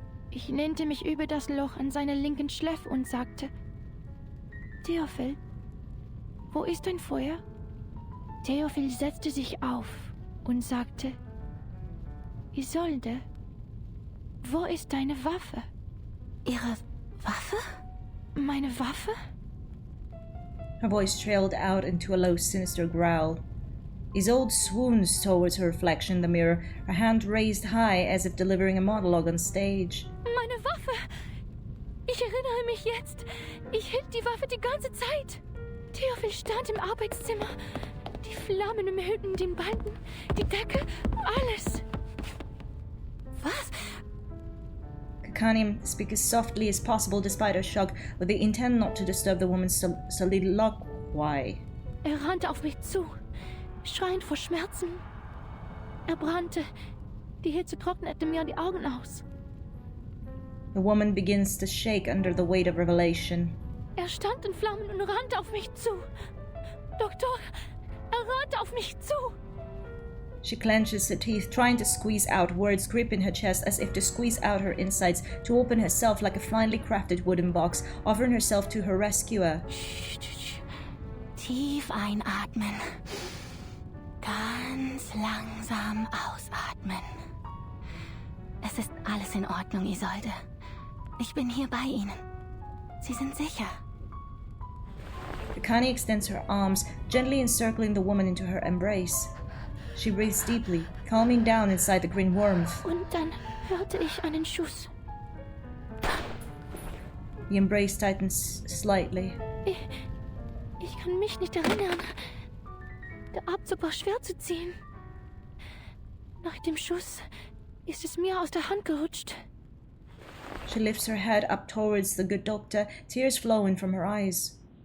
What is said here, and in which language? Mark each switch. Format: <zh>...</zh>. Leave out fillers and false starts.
<de>Ich lehnte mich über das Loch an seiner linken Schläfe und sagte: Theophil, wo ist dein Feuer? Theophil setzte sich auf und sagte: Isolde, wo ist deine Waffe? Ihre Waffe? Meine Waffe?</de> <en>Her voice trailed out into a low, sinister growl. Isolde swoons towards her reflection in the mirror, her hand raised high as if delivering a monologue on stage.</en> <de>Meine Waffe! Ich erinnere mich jetzt. Ich hielt die Waffe die ganze Zeit. Theophil stand im Arbeitszimmer. Die Flammen umhüllten den Balken, die Decke, alles. Was?</de> <en>Kakania speaks as softly as possible despite her shock, with the intent not to disturb the woman's soliloquy.</en> <de>Er rannte auf mich zu, schreiend vor Schmerzen. Er brannte. Die Hitze trocknete mir die Augen aus.</de> <en>The woman begins to shake under the weight of revelation.</en> <de>Stand in Flammen und rannte auf mich zu. Doktor, rannte auf mich zu.</de> <en>She clenches her teeth, trying to squeeze out words, gripping her chest as if to squeeze out her insides, to open herself like a finely crafted wooden box, offering herself to her rescuer.</en> <de>Tief einatmen. Ganz langsam ausatmen. Es ist alles in Ordnung, Isolde. Ich bin hier bei Ihnen. Sie sind sicher.</de> <en>Kakania extends her arms, gently encircling the woman into her embrace. She breathes deeply, calming down inside the green warmth.</en> <de>Und dann hörte ich einen Schuss.</de> <en>The embrace tightens slightly.</en> <de>Ich kann mich nicht erinnern. Der Abzug war schwer zu ziehen. Nach dem Schuss ist es mir aus der Hand gerutscht.</de> <en>She lifts her head up towards the good doctor, tears flowing from her eyes.</en>